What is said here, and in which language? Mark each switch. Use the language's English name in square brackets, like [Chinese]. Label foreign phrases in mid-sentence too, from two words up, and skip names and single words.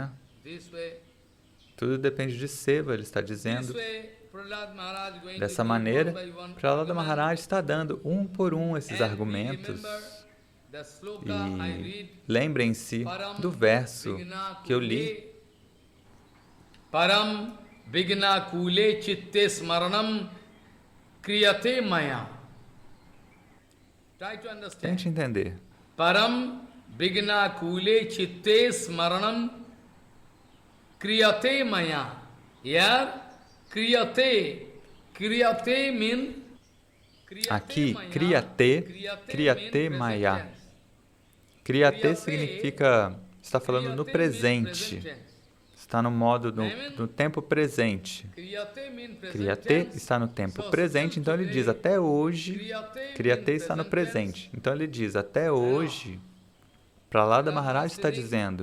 [Portuguese] Tudo depende de Seva, ele está dizendo. Dessa maneira, Prahlada Maharaj está dando um por um esses argumentos. E lembrem-se do verso que eu li. [Sanskrit] Param vigna kule chitte smaranam kriyate maya. [Portuguese] Tente entender. [Sanskrit] Param Vigna kule chitte smaranam kriyate maya. [English] Here, kriyate means [Portuguese] aqui, [Sanskrit] kriyate maya. [Portuguese] Kriyate significa, está falando no presente. Está no modo, no tempo presente. Kriyate está no tempo presente, então ele diz, até hoje, Kriyate está no presente. Então ele diz, até hoje, Prahlada Maharaj está dizendo,